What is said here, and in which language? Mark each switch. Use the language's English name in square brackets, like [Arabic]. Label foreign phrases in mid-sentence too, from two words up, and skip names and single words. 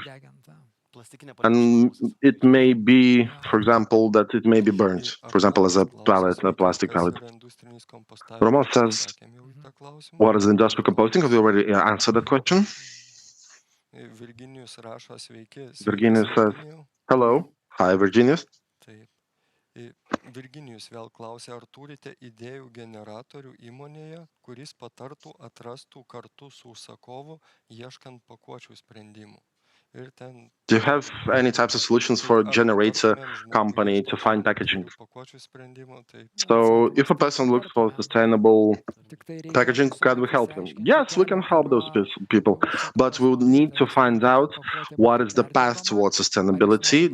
[English] And it may be, for example, that it may be burned, for example, as a plastic pallet. Roman says, what is industrial composting? Have you already answered that question? Virginius says, hello. Hi, Virginius. [Lithuanian] Virginijus vėl klausė, ar turite idėjų generatorių įmonėje, kuris patartų, atrastų kartu su užsakovu, ieškant pakuočių sprendimų. [English] Do you have any types of solutions for a generator company to find packaging? So if a person looks for sustainable packaging, can we help them? Yes, we can help those people, but we would need to find out what is the path towards sustainability.